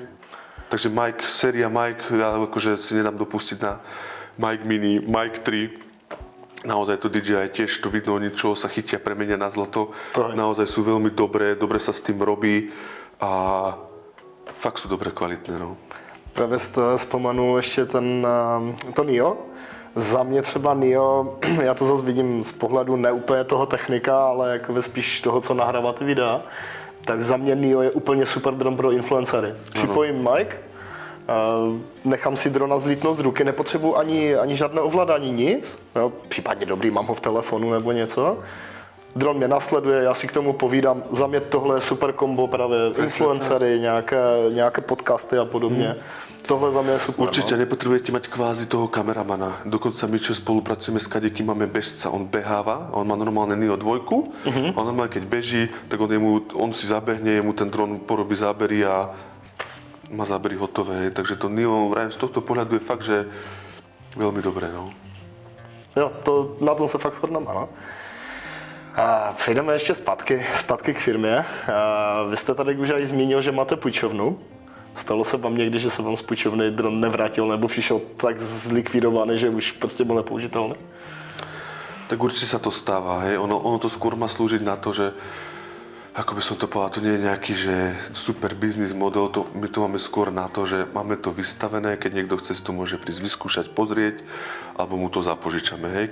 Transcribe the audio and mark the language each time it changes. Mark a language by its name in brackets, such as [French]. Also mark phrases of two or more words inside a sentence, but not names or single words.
[Slovak] Takže séria Mic, ja akože si nedám dopustiť na Mic Mini, Mic 3. Naozaj to DJI tiež to vidno, oni čo sa chytia, premenia na zlato. Naozaj sú veľmi dobré, dobre sa s tým robí a fakt sú dobre kvalitné. No. [Czech] Právě jste vzpomenul ještě to NIO. Za mě třeba NIO, já to zase vidím z pohledu ne úplně toho technika, ale jako spíš toho, co nahrává ty videa. Tak za mě NIO je úplně super dron pro influencery. Připojím mic, nechám si drona zlítnout z ruky, nepotřebuji ani žádné ovládání, nic. Jo, případně dobrý, mám ho v telefonu nebo něco. Dron mě nasleduje, já si k tomu povídám. Za mě tohle je super kombo právě influencery, nějaké podcasty a podobně. Tohle za mě je super. [Slovak] Určite nepotrebujete mať kvázi toho kameramana. Dokonca my, čo spolupracujeme s kadekým, máme bežca. On beháva, on má normálne Neo 2. On normálne, keď beží, tak on si zabehne, jemu ten dron porobí zábery a má zábery hotové. Takže to Neo z tohto pohľadu je fakt, že veľmi dobré. No. [Czech] Jo, na tom se fakt shodneme. No? A přejdeme ještě zpátky k firmě. Vy jste tady už aj zmínil, že máte půjčovnu. Stalo se vám někdy, že se vám z půjčovny dron nevrátil nebo přišel tak zlikvidovaný, že už prostě byl nepoužitelný? [Slovak] Tak určite sa to stáva, hej. Ono to skôr má slúžiť na to, že ako by som to povedal, to nie je nejaký že super [English] business model, [Slovak] my to máme skôr na to, že máme to vystavené, keď niekto chce si to môže prísť vyskúšať, pozrieť, alebo mu to zapožičame, hej.